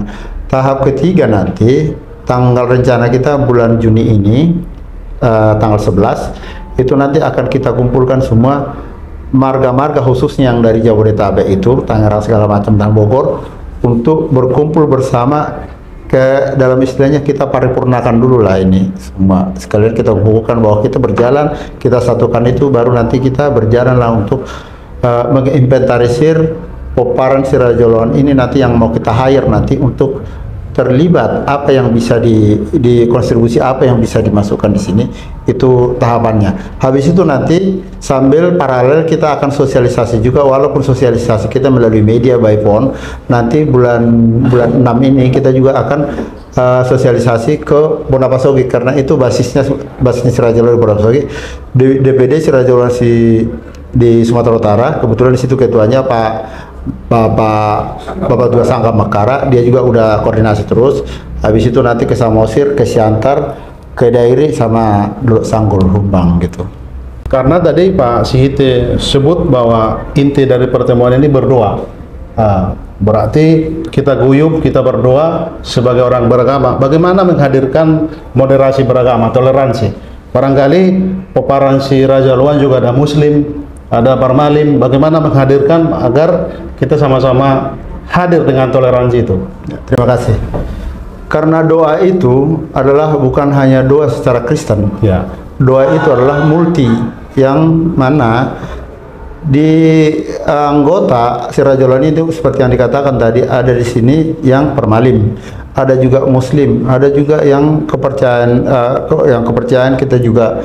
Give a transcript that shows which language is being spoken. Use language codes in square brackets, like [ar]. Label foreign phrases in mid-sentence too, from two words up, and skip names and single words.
[id] Tahap ketiga nanti tanggal rencana kita bulan Juni ini, tanggal 11 itu nanti akan kita kumpulkan semua marga-marga khususnya yang dari Jabodetabek itu, Tangerang segala macam dan Bogor, untuk berkumpul bersama dalam istilahnya kita paripurnakan dulu lah ini semua, sekalian kita bukukan bahwa kita berjalan, kita satukan itu, baru nanti kita berjalan lah untuk menginventarisir peparan si Raja Loan ini nanti yang mau kita hire nanti untuk terlibat, apa yang bisa dikontribusi, apa yang bisa dimasukkan di sini, itu tahapannya. Habis itu nanti sambil paralel kita akan sosialisasi juga, walaupun sosialisasi kita melalui media [en] by phone. [id] Nanti bulan 6 ini kita juga akan sosialisasi ke Bonapasogi, karena itu basisnya si Raja Loan di Bonapasogi. DPD si Raja Loan di Sumatera Utara, kebetulan di situ ketuanya Bapak Dua Sangka Makara, dia juga udah koordinasi terus. Habis itu nanti ke Samosir, ke Siantar, ke Dairi, sama Duluk Sanggul Humbang gitu. Karena tadi Pak Sihite sebut bahwa inti dari pertemuan ini berdoa. Berarti kita guyup, kita berdoa sebagai orang beragama. Bagaimana menghadirkan moderasi beragama, toleransi? Barangkali peparan si Raja Loan juga ada Muslim, ada Parmalim. Bagaimana menghadirkan agar kita sama-sama hadir dengan toleransi itu? Terima kasih. Karena doa itu adalah bukan hanya doa secara Kristen. Ya. Doa itu adalah multi, yang mana di anggota si Raja Loan itu seperti yang dikatakan tadi, ada di sini yang Parmalim, ada juga Muslim, ada juga yang kepercayaan kita juga.